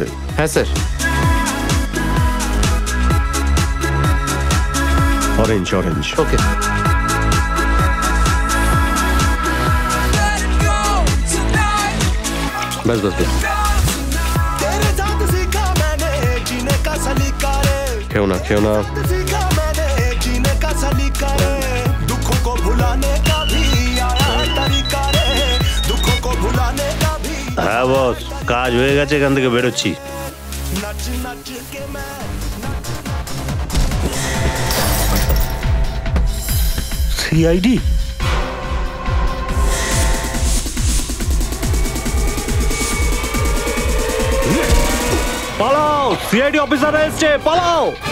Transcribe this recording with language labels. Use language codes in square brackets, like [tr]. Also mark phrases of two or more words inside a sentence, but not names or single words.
[bn] হ্যাঁ স্যার। অরেঞ্জ অরেঞ্জ। ওকে। [hi] बस बस बस। तेरे साथ सीखा मैंने जीने का सलीका रे, खेओ ना सीखा मैंने जीने का सलीका रे, दुखों को भुलाने का भी आया है तरीका रे, दुखों को भुलाने का भी। [bn] হ্যাঁ বস, কাজ হয়ে গেছে, এখান থেকে বেরোচ্ছি। [hi] नच नच के मैं [bn] সিআইডি? পালাও, সিআইডি অফিসার এসেছে, পালাও।